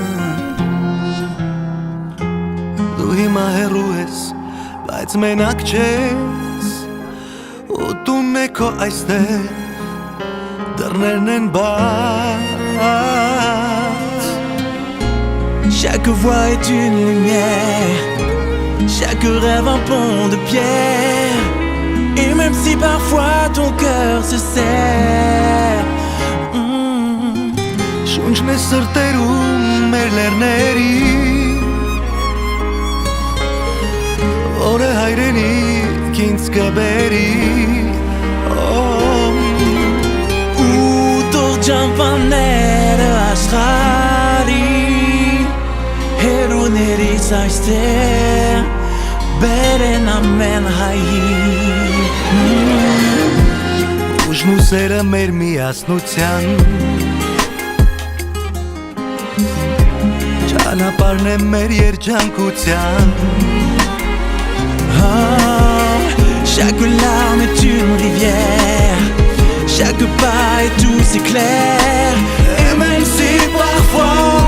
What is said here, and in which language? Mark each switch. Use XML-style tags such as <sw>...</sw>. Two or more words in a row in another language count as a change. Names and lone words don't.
<hy>Դու հիմա հեռու ես, բայց մենակ չես, ու տունն է քո այստեղ, դռներն են բաց.</hy> <fr>Chaque voix est une lumière, chaque rêve un pont de pierre. Et même si parfois ton cœur se serre,</fr> <hy>Շունչն է սրտերում մեր լեռների, Որը հայրենիք ինձ կբերի, Ու թող ջանվանները աշխարհի հերուներից այստեղ բերեն ամեն հայի. Ուժն ու սերը մեր միասնության, Ճանապարհն է մեր երջանկության.</hy> <fr>Chaque larme est une rivière, chaque pas est aussi clair. Et même si parfois</fr>